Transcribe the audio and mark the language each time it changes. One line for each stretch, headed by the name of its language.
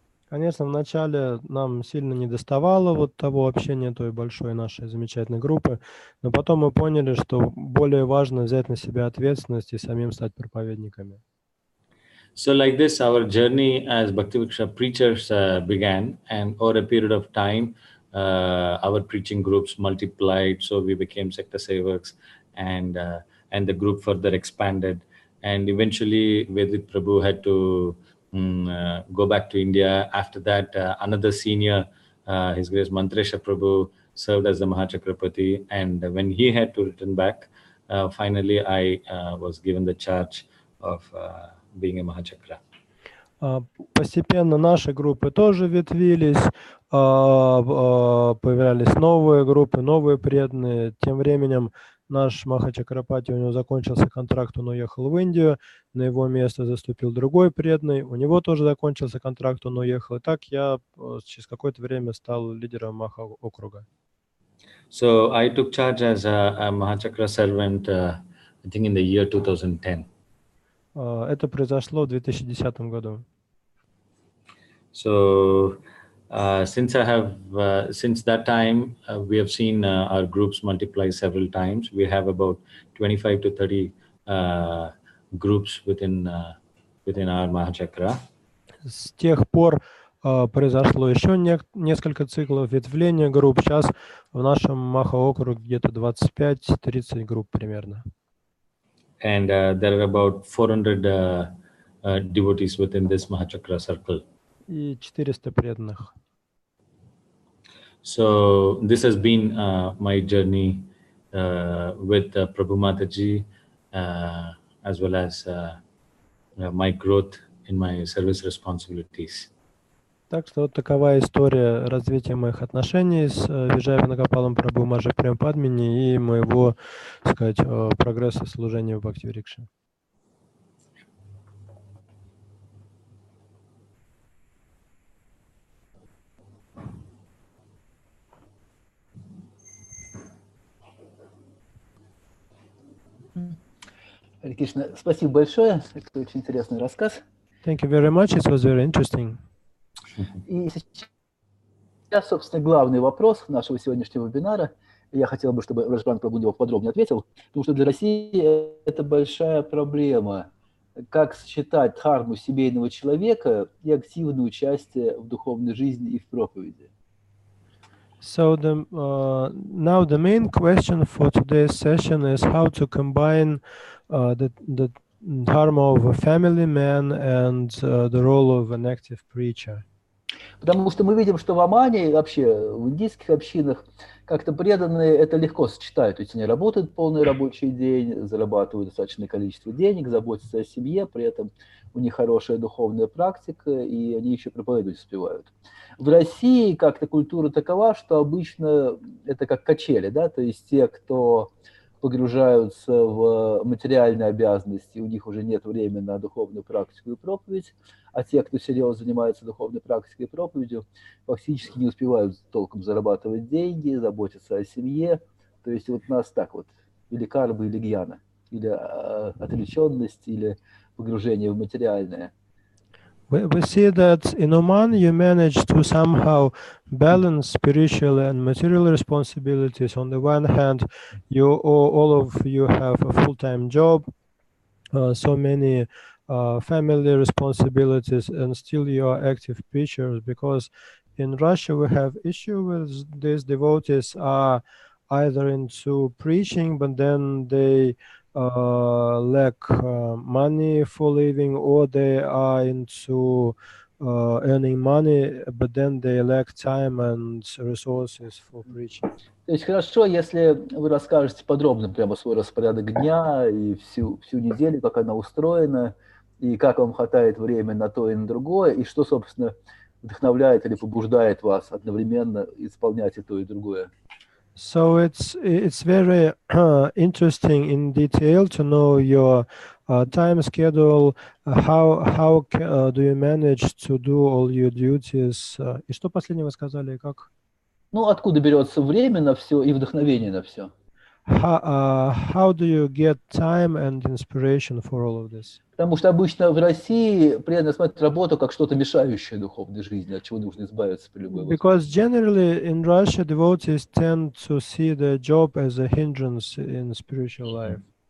Russian: Конечно, вначале нам сильно недоставало вот того общения той большой нашей замечательной группы, но потом мы поняли, что более важно взять на себя ответственность и самим стать проповедниками.
English: So like this, our journey as Bhakti Vriksha preachers began, and over a period of time, our preaching groups multiplied. So we became sector sevaks, and the group further expanded. And eventually, Vedvit Prabhu had to go back to India. After that, another senior, His Grace Mantresha Prabhu, served as the Mahachakrapati. And when he had to return back, finally I was given the charge of being a Mahachakra.
Russian: Постепенно наши группы тоже ветвились, появлялись новые группы, новые преданные. Тем временем наш Махачакрапати, у него закончился контракт, он уехал в Индию, на его место заступил другой преданный, у него тоже закончился контракт, он уехал. И так я через какое-то время стал лидером Маха-округа.
English: So I took charge as a Mahachakra servant, I think in the year 2010.
Russian: Это произошло в 2010 году.
English: So since that time, we have seen our groups multiply several times. We have about 25 to 30 groups within our Mahachakra.
Russian: С тех пор произошло еще несколько циклов ветвления групп. Сейчас в нашем Маха-округе где-то 25-30 групп примерно.
English: And there are about 400 devotees within this Mahachakra circle.
Russian: И 400 преданных.
English: So this has been my journey with Prabhu Mataji, as well as my growth in my service responsibilities.
Russian: Так что вот такова история развития моих отношений с Виджай Венагопалом Прабху Маджи Прем-Падмини и моего, так сказать, прогресса служения в Бхакти-Врикше. Харе Кришна, спасибо большое. Это очень интересный рассказ.
English: Thank you very much. It was very interesting.
Russian: И сейчас, собственно, главный вопрос нашего сегодняшнего вебинара. Я хотел бы, чтобы Враджа Прана Прабху на него подробнее ответил, потому что для России это большая проблема. Как сочетать дхарму семейного человека и активное участие в духовной жизни и в проповеди?
English: So now the main question for today's session is how to combine the dharma of a family man and the role of an active preacher.
Russian: Потому что мы видим, что в Омане, вообще в индийских общинах, как-то преданные это легко сочетают. То есть они работают полный рабочий день, зарабатывают достаточное количество денег, заботятся о семье, при этом у них хорошая духовная практика, и они еще проповедовать успевают. В России как-то культура такова, что обычно это как качели, да, то есть те, кто погружаются в материальные обязанности, у них уже нет времени на духовную практику и проповедь, а те, кто серьезно занимается духовной практикой и проповедью, фактически не успевают толком зарабатывать деньги, заботиться о семье. То есть вот у нас так вот, или карма, или гьяна, или отвлеченность, или погружение в материальное.
English: We see that in Oman you manage to somehow balance spiritual and material responsibilities. On the one hand, all of you have a full-time job, so many family responsibilities, and still you are active preachers, because in Russia we have issue with these devotees are either into preaching, but then they lack money for living, or they are into earning money, but then they lack time and resources for preaching.
Russian: То есть хорошо, если вы расскажете подробно прямо свой распорядок дня и всю неделю, как она устроена, и как вам хватает времени на то и на другое, и что, собственно, вдохновляет или побуждает вас одновременно исполнять и то, и другое.
English: So it's very interesting in detail to know your time schedule. How do you manage to do all your duties?
Russian: И что последнее вы сказали? Как? Ну, откуда берется время на все и вдохновение на все?
English: How do you get time and inspiration for all of this?
Russian: Потому что обычно в России преданно смотрят работу как что-то мешающее духовной жизни, от чего нужно избавиться при любой возможности.
English: Because generally in Russia, devotees tend to see the job as a hindrance in spiritual life.